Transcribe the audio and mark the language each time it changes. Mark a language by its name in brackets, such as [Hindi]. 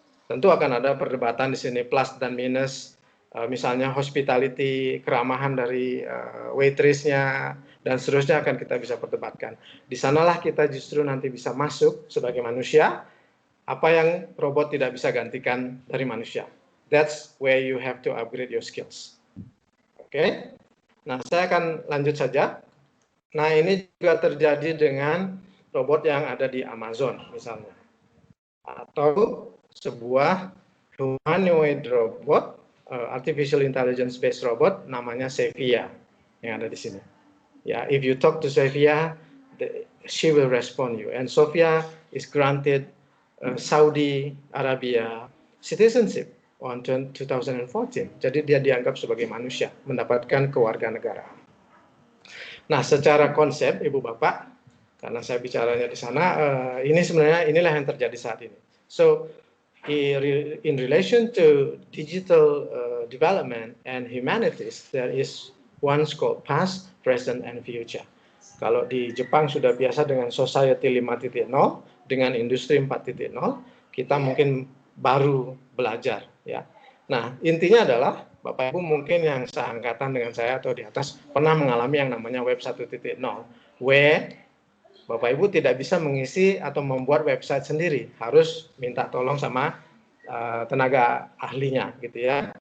[Indonesian] Tentu akan ada perdebatan di sini plus dan minus, misalnya hospitality, keramahan dari waitressnya, dan seterusnya akan kita bisa perdebatkan. Di sanalah kita justru nanti bisa masuk sebagai manusia, apa yang robot tidak bisa gantikan dari manusia. [English] That's where you have to upgrade your skills. [Indonesian] Oke, nah saya akan lanjut saja. Nah ini juga terjadi dengan robot yang ada di Amazon misalnya, atau sebuah [English] humanoid robot, artificial intelligence based robot [Indonesian] namanya Sophia yang ada di sini. [English] Ya, if you talk to Sophia, she will respond you. And Sophia is granted Saudi Arabia citizenship on 2014. [Indonesian] Jadi dia dianggap sebagai manusia, mendapatkan kewarganegaraan. Nah, secara konsep, Ibu Bapak, karena saya bicaranya di sana, ini sebenarnya inilah yang terjadi saat ini. [English] So, in relation to digital development and humanities, there is one called past, present, and future. [Indonesian] Kalau di Jepang sudah biasa dengan society 5.0, dengan industri 4.0, kita mungkin baru belajar, ya. Nah, intinya adalah Bapak Ibu mungkin yang seangkatan dengan saya atau di atas pernah mengalami yang namanya web 1.0, where Bapak Ibu tidak bisa mengisi atau membuat website sendiri, harus minta tolong sama tenaga ahlinya gitu ya.